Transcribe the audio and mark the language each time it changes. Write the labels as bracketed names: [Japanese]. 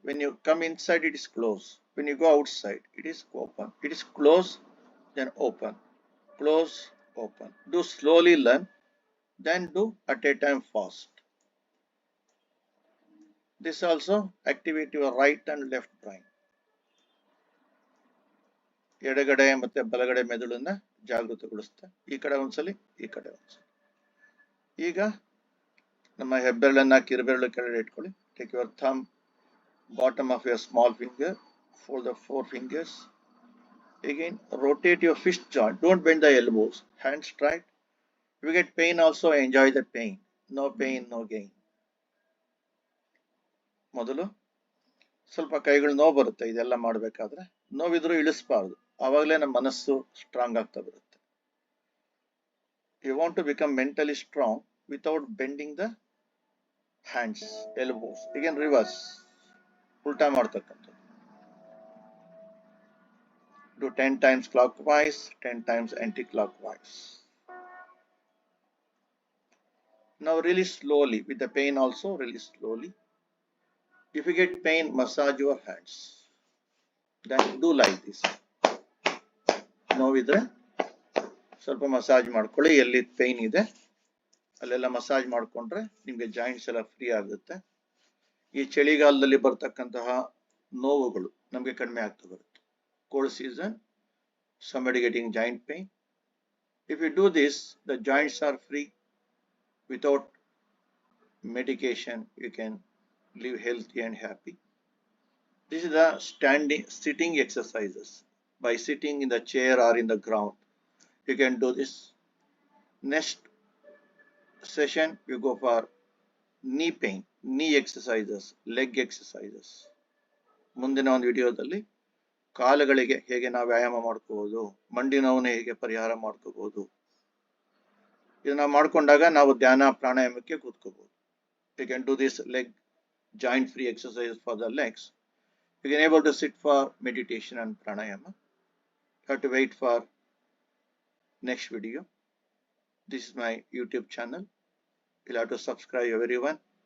[English] When you come inside, it is close. When you go outside, it is open. It is close, then open. Close, open. Do slowly learn, then do at a time fast. This also activate your right and left brain. [Kannada] ಎಡಗಡೆ ಮತ್ತೆ ಬಲಗಡೆ ಮೆದುಳನ್ನ ಜಾಗೃತಗೊಳಿಸುತ್ತೆ. ಈ ಕಡೆ ಒಂದ್ಸಲಿ, ಈ ಕಡೆ ಒಂದ್ಸಲಿ. ಈಗ ನಮ್ಮ ಹೆಬ್ಬೆರಳನ್ನ ಕಿರುಬೆರಳು ಕೆಳಗಡೆ ಇಟ್ಕೊಳ್ಳಿ. [English] Take your thumb, bottom of your small finger, fold the 4 fingers. Again, rotate your fist joint. Don't bend the elbows. Hands straight. If you get pain also, enjoy the pain. No pain, no gain. [Kannada] ಮೊದಲು ಸ್ವಲ್ಪ ಕೈಗಳು ನೋವು ಬರುತ್ತೆ ಇದೆಲ್ಲ ಮಾಡಬೇಕಾದ್ರೆ. ನೋವಿದ್ರೂ ಇಳಿಸಬಾರ್ದು. ಆವಾಗಲೇ ನಮ್ಮ ಮನಸ್ಸು ಸ್ಟ್ರಾಂಗ್ ಆಗ್ತಾ ಬರುತ್ತೆ. [English] You want to become mentally strong without bending the hands, elbows. Again, reverse. [Kannada] ಉಲ್ಟಾ ಮಾಡ್ತಕ್ಕಂಥದ್ದು. [English] Do 10 times clockwise, 10 times anti-clockwise. Now release slowly. With the pain also, release slowly. If you get pain, massage your hands. Then do like this. [Kannada] ನೋವಿದ್ರೆ ಸ್ವಲ್ಪ massage ಮಾಡ್ಕೊಳ್ಳಿ. ಎಲ್ಲಿ pain ಇದೆ ಅಲ್ಲೆಲ್ಲ massage ಮಾಡ್ಕೊಂಡ್ರೆ ನಿಮ್ಗೆ joints ಎಲ್ಲ ಫ್ರೀ ಆಗುತ್ತೆ. ಈ ಚಳಿಗಾಲದಲ್ಲಿ ಬರ್ತಕ್ಕಂತಹ ನೋವುಗಳು ನಮ್ಗೆ ಕಡಿಮೆ ಆಗ್ತಾ ಬರುತ್ತೆ. [English] Cold season, somebody getting joint pain. If you do this, the joints are free. Without medication, you can live healthy and happy. This is the sitting exercises. By sitting in the chair or in the ground, you can do this. Next session, you go for knee pain, knee exercises, leg exercises. [Kannada] ಮುಂದಿನ ಒಂದು ವಿಡಿಯೋದಲ್ಲಿ ಕಾಲುಗಳಿಗೆ ಹೇಗೆ ನಾವು ವ್ಯಾಯಾಮ ಮಾಡ್ಕೋಬಹುದು, ಮಂಡಿ ನೋವನ್ನು ಹೇಗೆ ಪರಿಹಾರ ಮಾಡ್ಕೋಬಹುದು. ಇದನ್ನ ಮಾಡ್ಕೊಂಡಾಗ ನಾವು ಧ್ಯಾನ ಪ್ರಾಣಾಯಾಮಕ್ಕೆ ಕೂತ್ಕೋಬಹುದು. [English] You can do this leg joint free exercise for the legs. You can able to sit for meditation and pranayama. You have to wait for next video. This is my YouTube channel. You'll have to subscribe everyone.